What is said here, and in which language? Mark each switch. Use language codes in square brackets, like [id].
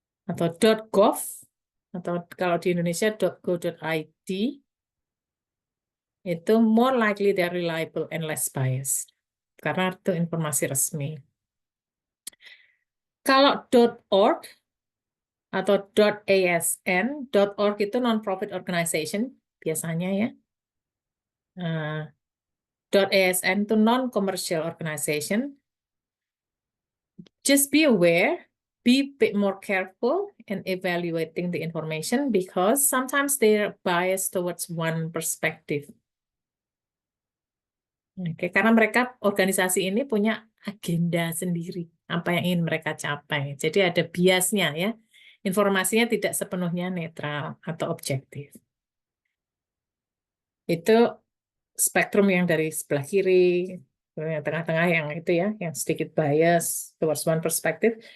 [id] Atau .gov, atau kalau di Indonesia .go.id, itu [en] more likely they're reliable and less biased. [id] Karena itu informasi resmi. Kalau .org atau .asn, .org itu non-profit organization biasanya ya. .asn itu non-commercial organization. [en] Just be aware, be a bit more careful in evaluating the information because sometimes they're biased towards one perspective. [id] Oke, karena mereka organisasi ini punya agenda sendiri, apa yang ingin mereka capai. Jadi ada biasnya ya. Informasinya tidak sepenuhnya netral atau objektif. Itu spektrum yang dari sebelah kiri, yang tengah-tengah yang itu ya, yang sedikit bias [en] towards one perspective.